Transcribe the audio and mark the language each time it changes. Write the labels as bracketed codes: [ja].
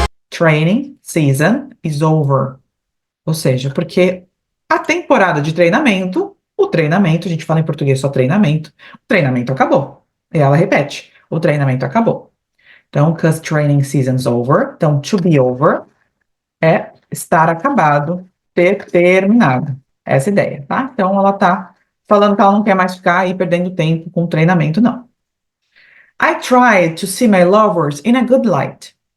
[en] Training season is over. [pt] Ou seja, porque a temporada de treinamento, o treinamento, a gente fala em português só treinamento, o treinamento acabou. E ela repete, o treinamento acabou. Então, [en] because training season's over, [pt] então to be over é estar acabado, ter terminado. Essa ideia, tá? Então, ela tá falando que ela não quer mais ficar aí perdendo tempo com o treinamento, não. [en] I tried to see my lovers in a good light.